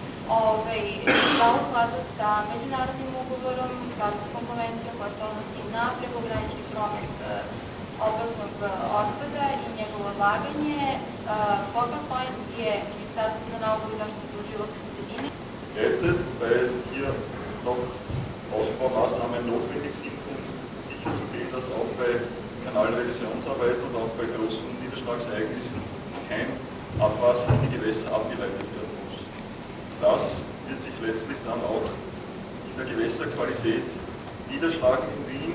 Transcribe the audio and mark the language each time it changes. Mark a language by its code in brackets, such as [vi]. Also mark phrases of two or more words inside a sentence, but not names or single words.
[sr] da u skladu sa međunarodnim ugovorom, Haškom konvencijom koja se odnosi na prekogranični promet opasnog otpada i njegovo odlaganje, [en] Focal Point [sr] je Ministarstvo za nauku i zaštitu životne sredine. [de] Weil hier noch Ausbaumaßnahmen notwendig sind, um sicherzugehen, dass auch bei Kanalrevisionsarbeiten und auch bei großen Niederschlagsereignissen kein Abwasser in die Gewässer abgeleitet werden muss. Das wird sich letztlich dann auch in der Gewässerqualität niederschlagen in Wien.